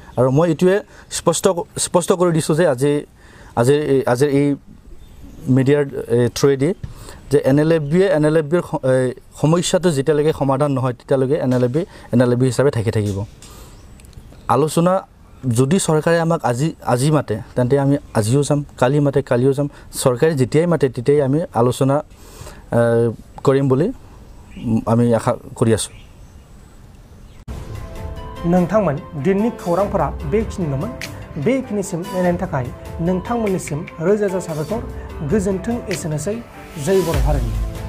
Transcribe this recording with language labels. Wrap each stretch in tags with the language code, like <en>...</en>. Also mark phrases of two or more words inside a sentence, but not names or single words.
<as>আৰু মই এইটোৱে স্পষ্ট কৰি দিছোঁ যে আজিৰ এই মিডিয়াৰ থ্ৰুৱেদি যে এনএলএফবিৰ সমস্যাটো যেতিয়ালৈকে সমাধান নহয় তেতিয়ালৈকে এনএলএফবি হিচাপে থাকিব। আলোচনা যদি চৰকাৰে আমাক আজি মাতে, তেন্তে আমি আজিও যাম, কালি মাতে কালিও যাম। চৰকাৰে যেতিয়াই মাতে তেতিয়াই আমি আলোচনা কৰিম বুলি আমি আশা কৰি আছোঁ।</as> <brx>नोंथांमोन दिननि खौरांफोरा बेखिनिल'मोन। बेखिनिसिम नायनायनि थाखाय नोंथांमोननिसिम रोजा रोजा साबायखर। गोजोन्थों। एसेनोसै। जय बर' हारिनि।</brx>